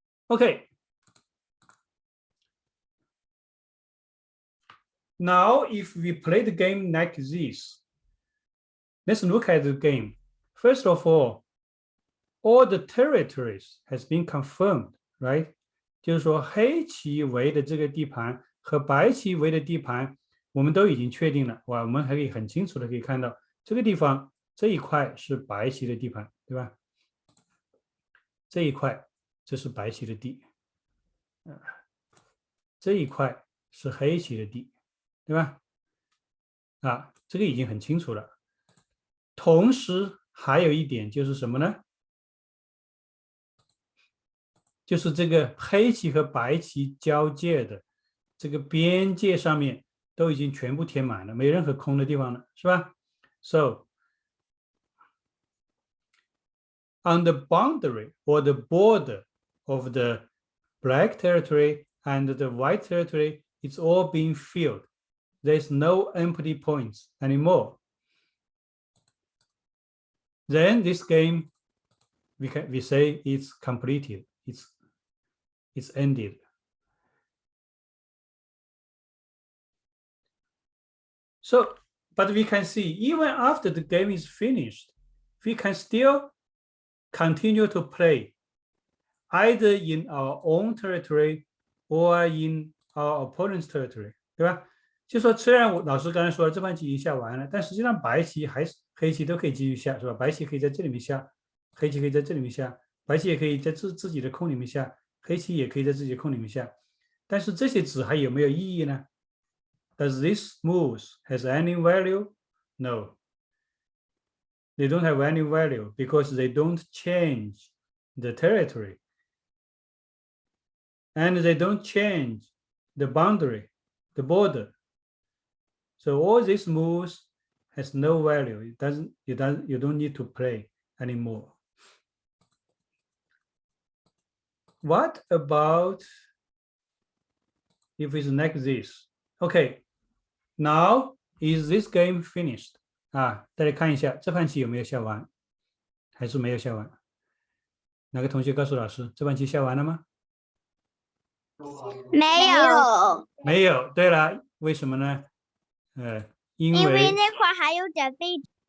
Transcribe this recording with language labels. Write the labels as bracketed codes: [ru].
[en] Okay. Now, if we play the game like this, let's look at the game. First of all the territories has been confirmed, right? [zh] 就是说黑棋围的这个地盘和白棋围的地盘，我们都已经确定了。哇，我们还可以很清楚的可以看到，这个地方这一块是白棋的地盘，对吧？这一块这是白棋的地，这一块是黑棋的地，对吧？啊，这个已经很清楚了。同时还有一点就是什么呢？就是这个黑棋和白棋交界的这个边界上面都已经全部填满了，没任何空的地方了，是吧？ [en] So on the boundary or the border of the black territory and the white territory, it's all being filled. There's no empty points anymore. Then this game, we say it's completed. It's ended. So, but we can see even after the game is finished, we can still continue to play either in our own territory or in our opponent's territory, [zh] 对吧？就说虽然老师刚才说这盘棋已经下完了，但实际上白棋还是黑棋都可以继续下，是吧？白棋可以在这里面下，黑棋可以在这里面下，白棋也可以在自己的空里面下，黑棋也可以在自己的空里面下。但是这些子还有没有意义呢？ [en] Does this moves has any value? No. They don't have any value because they don't change the territory. And they don't change the boundary, the border. So all these moves has no value. You don't need to play anymore. What about if it's like this? Okay, now is this game finished? [zh] 啊，大家看一下这盘棋有没有下完，还是没有下完？哪个同学告诉老师这盘棋下完了吗？没有，没有。对了，为什么呢？因为那块还有点被。